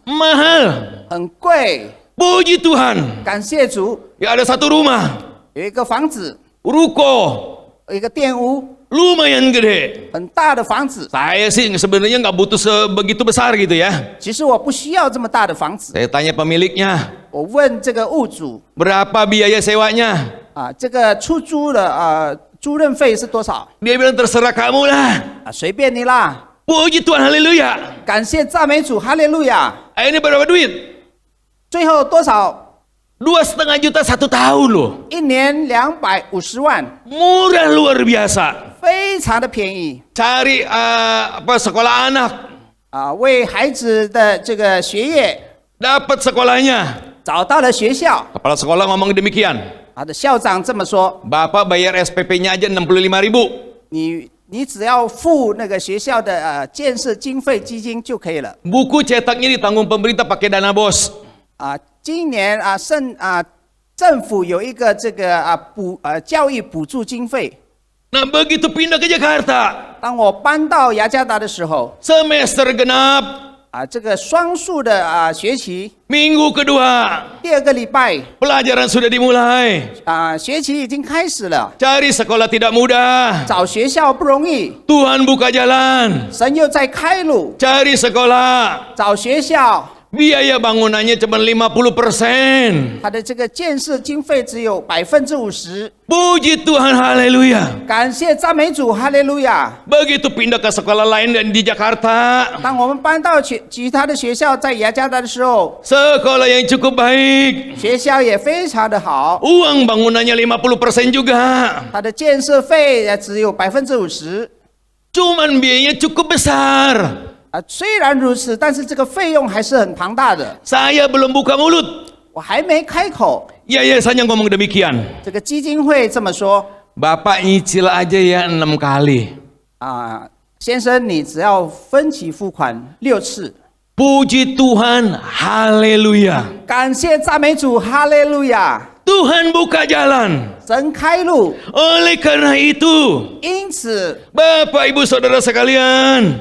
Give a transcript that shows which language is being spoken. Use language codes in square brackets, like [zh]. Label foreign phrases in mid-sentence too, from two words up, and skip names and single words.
[id] mahal. [zh] 很贵， [id] Puji Tuhan, [zh] 感谢主， [id] ya ada satu rumah, [zh] 有一个房子， [id] ruko, [zh] 有一个店屋， [id] lumayan gede. [zh] 很大的房子。 [id] Saya sih sebenarnya nggak butuh sebegitu besar gitu ya. [zh] 其实我不需要这么大的房子， [id] Saya tanya pemiliknya, [zh] 我问这个屋主 [id] berapa biaya sewanya? [zh] 这个出租的租赁费是多少？ [id] Dia bilang terserah kamu lah. [zh] 随便你啦， [id] Puji Tuhan, haleluya. [zh] 感谢赞美主，哈利路亚。 [id] Ini berapa duit? [zh] 最后多少？ [id] 2,5 juta 1 tahun loh. [zh] 一年250万， [id] Murah luar biasa. [zh] 非常的便宜 [id] Cari sekolah anak, [zh] 啊！为孩子的这个学业 [id] dapat sekolahnya. [zh] 找到了学校， [id] Kepala sekolah ngomong demikian. [zh] 他的校长这么说 [id] Bapak bayar SPP-nya aja 65.000. [zh] 你只要付那个学校的建设经费基金就可以了 [id] Buku cetaknya ditanggung pemerintah pakai dana bos. 啊。 [zh] 今年政府有一个这个教育补助经费。 [id] Nah begitu pindah ke Jakarta, [zh] 当我搬到雅加达的时候 [id] semester genap, [zh] 这个双数的学期 [id] minggu kedua, [zh] 第2个礼拜 [id] pelajaran sudah dimulai. [zh] 学期已经开始了， [id] Cari sekolah tidak mudah. [zh] 找学校不容易， [id] Tuhan buka jalan. [zh] 神又在开路， [id] Cari sekolah. [zh] 找学校， [id] Biaya bangunannya cuma 50%. [zh] 它的这个建设经费只有50%。 [id] Puji Tuhan, haleluya. [zh] 感谢赞美主，哈利路亚！ [id] Begitu pindah ke sekolah lain dan di Jakarta, [zh] 当我们搬到其他的学校，在雅加达的时候， [id] sekolah yang cukup baik. [zh] 学校也非常的好， [id] Uang bangunannya 50% juga. [zh] 它的建设费也只有50%。 [id] Cuman biayanya cukup besar. [zh] 虽然如此，但是这个费用还是很庞大的。 [id] Saya belum buka mulut. [zh] 我还没开口， [id] Yayasannya ngomong demikian. [zh] 这个基金会这么说 [id] Bapak nyicil aja ya 6 kali. [zh] 先生，你只要分期付款6次。 [id] Puji Tuhan, haleluya. [zh] 感谢赞美主，哈利路亚！ [id] Tuhan buka jalan. [zh] 神开路， [id] Oleh karena itu, [zh] 因此， [id] Bapak Ibu Saudara sekalian,